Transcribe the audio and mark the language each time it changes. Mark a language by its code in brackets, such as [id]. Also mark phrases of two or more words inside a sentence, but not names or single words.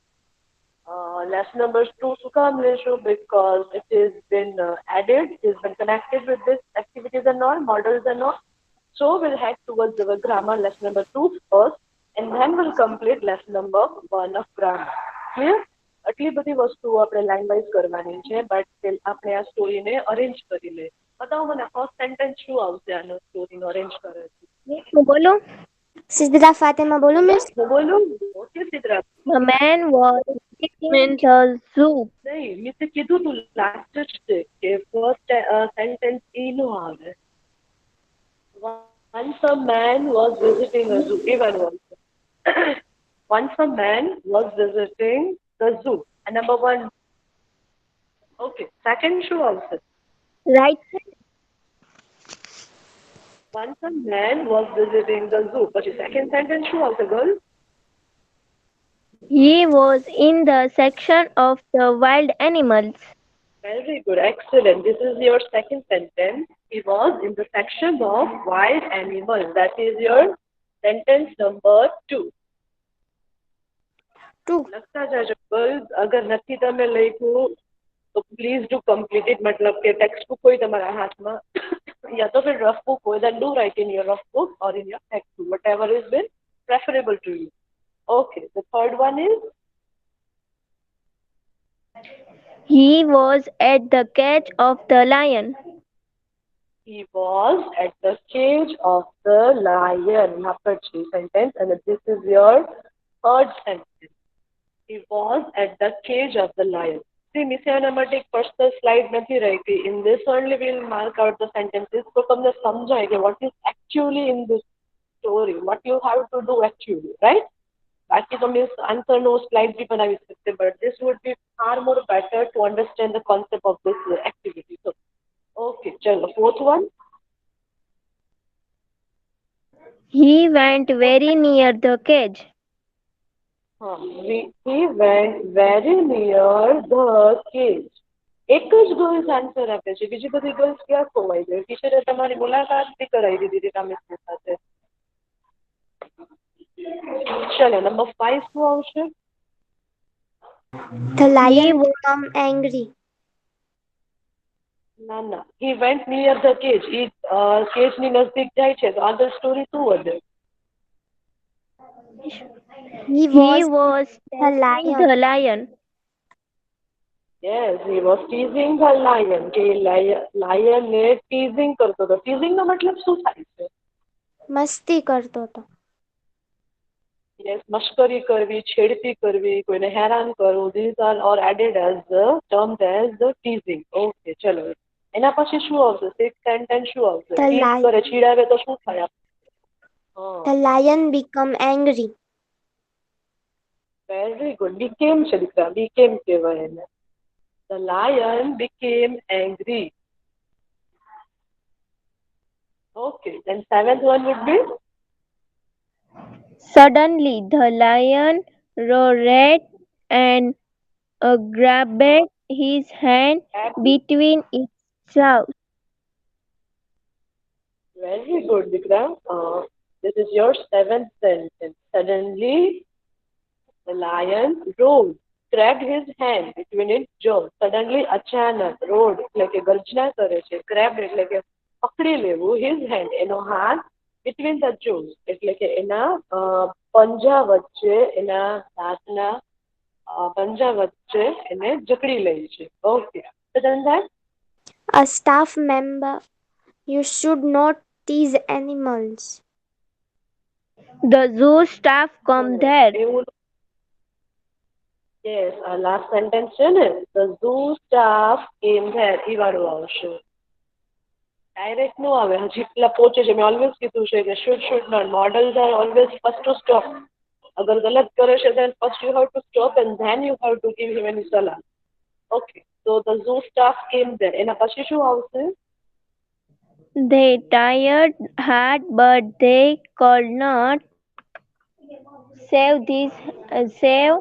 [en] Lesson number 2 Sukam Lesho because it has been added, it has been connected with this activities and all, models and all. So we'll head towards our grammar lesson number 2 first and then we'll complete lesson number 1 of grammar. Clear? [gu] આટલી બધી વસ્તુઓ આપણે [en] line wise [gu] કરવાની છે બટ આપણે આ સ્ટોરીને અરેન્જ કરી લે બતાવો મને [en] first sentence [gu] શું આવશે આનો સ્ટોરીનો અરેન્જ કરે છે હું બોલું સિદ્ધરા ફાતેમા બોલું બોલો મિસ હું બોલું ઓકે સિદ્ધરા [en] The man was sitting in the zoo. [gu] નહીં મેં તે કીધું તું લાસ્ટ જ છે કે [en] first sentence [gu] એ નો આવે [en] once a man was visiting a zoo even once a man was visiting the zoo and number 1 okay second show also Right. once a man was visiting the zoo but the second sentence show also girl He was in the section of the wild animals. very good excellent this is your second sentence he was in the section of wild animals that is your sentence number 2 Two. [gu] લખતા જાજો ગર્લ્સ અગર નથી તમે લખ્યું તો [en] please do complete it [gu] મતલબ કે [en] text book [gu] હોય તમારા હાથમાં [hi] या तो फिर [en] rough book हो then do write in your rough book or in your textbook whatever is been preferable to you okay the third one is He was at the cage of the lion. he was at the cage of the lion [hi] यहाँ पर [en] sentence and this is your third sentence he was at the cage of the lion see [gu] મિસ્યાના માટે એક [en] personal slide [gu] નથી રહી [en] in this only we'll mark out the sentences [gu] તો તમને સમજાય કે [en] what is actually in this story what you have to do actually right [gu] બાકી તો મીન્સ આન્સરનો સ્લાઇડ બી બનાવી શકશે [en] but this would be far more better to understand the concept of this activity so okay ચલો fourth one He went very near the cage. [gu] he went very near the cage એક જ ગર્લ્સ આન્સર આપે છે બીજી બધી ગર્લ્સ ક્યાં ખોવાઈ ગઈ ટીચરે તમારી મુલાકાત બી કરાવી દીધી હતી તમે સાથે ચલો નંબર 5 શું આવશે [en] The lion became angry. [gu] ના ના [en] he went near the cage [gu] એ કેજ ની નજદીક જાય છે તો આગળ સ્ટોરી શું વધે [en] He was teasing the lion. yes he was teasing the lion [gu] કે lion ને teasing કરતો હતો teasing નો મતલબ શું થાય છે મસ્તી કરતો હતો. yes મશ્કરી કરવી છેડતી કરવી કોઈને હેરાન કરવું [en] these are all added as the termed as the teasing okay [gu] ચલો એના પછી શું આવશે [en] six sentence [gu] શું આવશે tease કરે ચીડાવે તો શું થાય [en] The lion became angry. very good became [gu] છે દીકરા [en] became [gu] કહેવાય એને [en] the lion became angry okay then seventh one would be Suddenly, the lion roared and grabbed his hand between its jaws. very good Vikram this is your seventh sentence suddenly the lion roared grabbed his hand between its jaws suddenly અચાનક roared [gu] એટલે કે ગર્જના કરે છે [en] grabbed [gu] એટલે કે પકડી લેવું [en] his hand [gu] એનો હાથ [en] between the jaws [gu] એટલે કે એના પંજા વચ્ચે એના દાંતના પંજા વચ્ચે એને જકડી લે છે ઓકે [en] other than that A staff member, you should not tease animals. The zoo staff come there. એવું yes last sentence [gu] છે ને [en] the zoo staff came there [gu] એ વાળું આવશે ડાયરેક્ટ નો આવે હજી પેલા પહોંચે છે મેં ઓલવેઝ કીધું છે કે [en] should not models are always first to stop [gu] અગર ગલત કરે છે [en] then first you have to stop and then you have to give him any salah okay so the zoo staff came there [gu] એના પછી શું આવશે [en] They tired hard, but they could not save this save